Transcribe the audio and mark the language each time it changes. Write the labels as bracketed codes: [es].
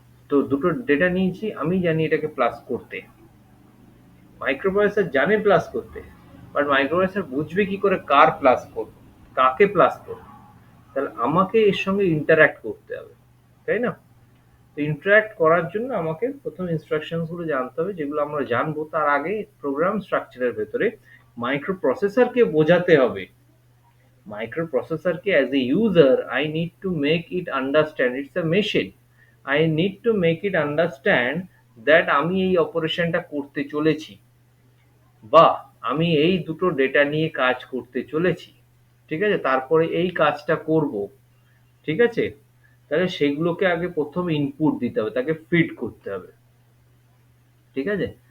[bn] তো দুটো ডেটা নিয়েছি, আমি জানি এটাকে প্লাস করতে। মাইক্রোপ্রসেসর জানে প্লাস করতে, বাট মাইক্রোপ্রসেসর বুঝবে কি করে কার প্লাস করবো, কাকে প্লাস করবো? তাহলে আমাকে এর সঙ্গে ইন্টারঅ্যাক্ট করতে হবে, তাই না? তো ইন্টারঅ্যাক্ট করার জন্য আমাকে প্রথম ইনস্ট্রাকশনস গুলো জানতে হবে, যেগুলো আমরা জানবো তার আগে প্রোগ্রাম স্ট্রাকচারের ভেতরে মাইক্রোপ্রসেসরকে বোঝাতে হবে। [en] Microprocessor as a user, I need to make it understand it's a machine. I need to make it understand that [bn] আমি এই অপারেশনটা করতে চলেছি, বা আমি এই দুটো ডেটা নিয়ে কাজ করতে চলেছি, ঠিক আছে? তারপরে এই কাজটা করব, ঠিক আছে? তাহলে সেগুলোকে আগে প্রথম ইনপুট দিতে হবে, তাকে ফিড করতে হবে, ঠিক আছে?